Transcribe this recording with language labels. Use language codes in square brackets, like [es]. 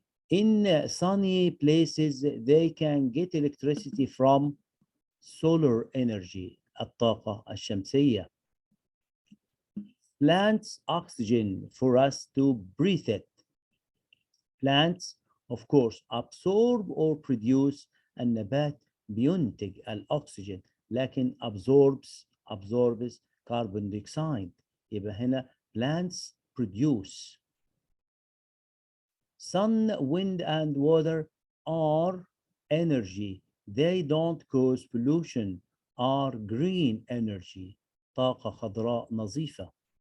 [en] In sunny places, they can get electricity from solar energy, [ar] الطاقة الشمسية. [en] Plants oxygen for us to breathe it. Plants, of course, absorb or produce. [ar] النبات بينتج الأكسجين لكن [en] absorbs carbon dioxide. [ar] يبقى هنا [en] plants produce. Sun, wind, and water are energy. They don't cause pollution. Are green energy. [ar] طاقة خضراء نظيفة.